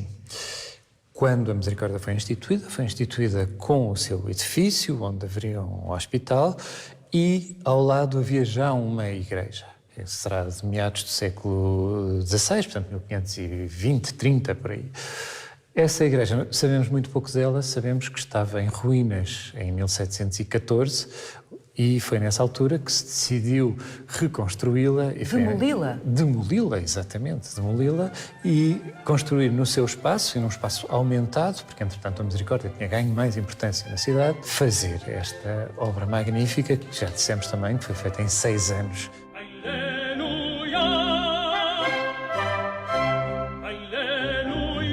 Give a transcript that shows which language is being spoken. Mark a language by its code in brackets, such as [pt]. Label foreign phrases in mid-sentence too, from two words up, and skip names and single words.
[pt] Quando a Misericórdia foi instituída com o seu edifício, onde haveria um hospital, e ao lado havia já uma igreja. Será de meados do século XVI, portanto 1520, 30, por aí. Essa igreja, sabemos muito pouco dela, sabemos que estava em ruínas em 1714, e foi nessa altura que se decidiu reconstruí-la. Demoli-la? Demoli-la, exatamente. Demoli-la e construir no seu espaço, e num espaço aumentado, porque entretanto a Misericórdia tinha ganho mais importância na cidade, fazer esta obra magnífica, que já dissemos também que foi feita em 6 anos. [la] Alleluia, alleluia.